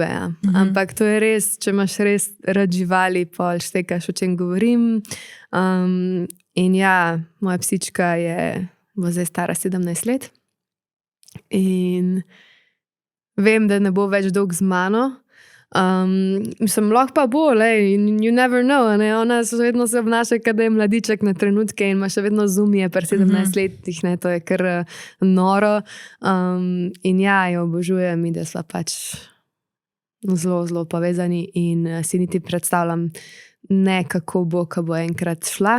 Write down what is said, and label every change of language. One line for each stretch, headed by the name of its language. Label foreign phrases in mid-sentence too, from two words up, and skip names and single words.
Slovenian: Ampak to je res, če imaš res rad živali, pol štekaš, o čem govorim. In moja psička bo zdaj stara 17 let. In vem, da ne bo več dolg z mano. Mislim, lahko pa bo,
English: you never know,
Slovenian: ne? Ona vedno se obnaša, kada je mladiček na trenutke in ima še vedno zumije per 17 letih, ne? To je kar noro. In jo obožujem in da sva pač zelo, zelo povezani in si niti predstavljam ne, kako bo, ko bo enkrat šla.